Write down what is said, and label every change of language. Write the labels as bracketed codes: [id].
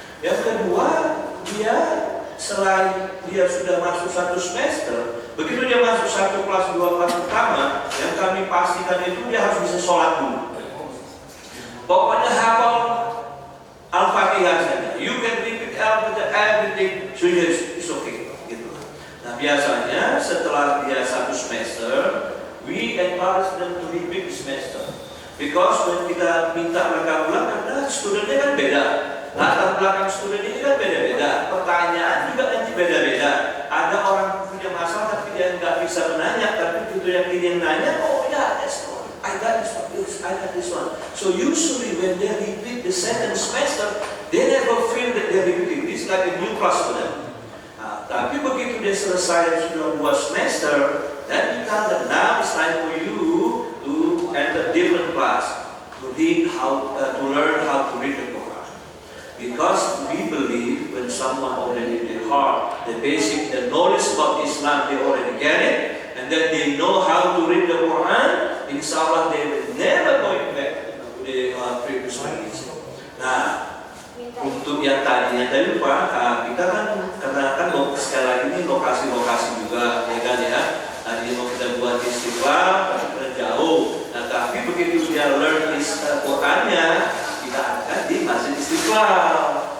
[id] Yang kedua, dia selain dia sudah masuk 1 semester, begitu dia masuk 1 kelas 2 kelas utama, yang kami pastikan itu dia harus bisa sholat dulu. Pokoknya hafal Al-Fatihah saja. [en] You can repeat everything, so it's okay. [id] Gitu. Nah, biasanya setelah dia 1 semester, [en] we encourage them to repeat the semester. Because when [id] kita minta mereka ulang, karena studennya kan beda, latar belakang studen ini kan beda-beda, pertanyaan juga nanti beda-beda. Ada orang punya masalah tapi dia nggak bisa menanya, tapi itu yang dia nanya, oh ya, [en] I got this one. So usually when they repeat the second semester, they never feel that they're repeating. This is like a new class for them. [id] Nah, tapi begitu dia selesai sudah 2 semester, [en] then we tell them, now it's time for you to enter different class to learn how to read the Quran. Because we believe when someone already in their heart, the basic, the knowledge about Islam, they already get it, and then they know how to read the Quran, inshallah they will never going back to the previous religion. [id] Nah, untuk yang tadi lupa, kita kan karena kan sekali lagi ini lokasi-lokasi juga, ya kan ya. Tadi mau kita buat Istiqlal, tapi jauh. Nah, tapi begitu dia learn Qurannya, kita angkat di Masjid Istiqlal.